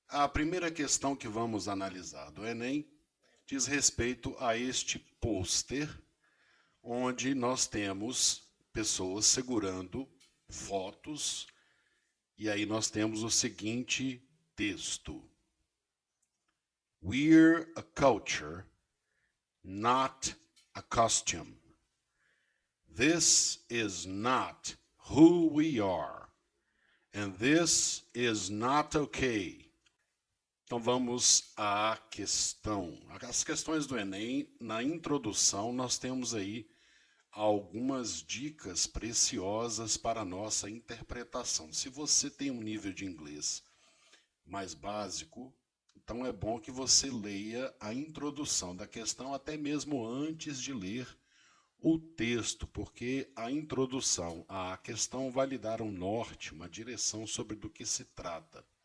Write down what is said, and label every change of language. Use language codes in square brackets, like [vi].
[pt] primeira questão que vamos analisar do Enem diz respeito a este pôster, onde nós temos pessoas segurando fotos, e aí nós temos o seguinte texto: [en] We're a culture, not a costume. This is not who we are, and this is not okay. [pt] Então vamos à questão. As questões do Enem, na introdução, nós temos aí algumas dicas preciosas para a nossa interpretação. Se você tem um nível de inglês mais básico, então é bom que você leia a introdução da questão até mesmo antes de ler o texto, porque a introdução à questão vai lhe dar um norte, uma direção sobre do que se trata.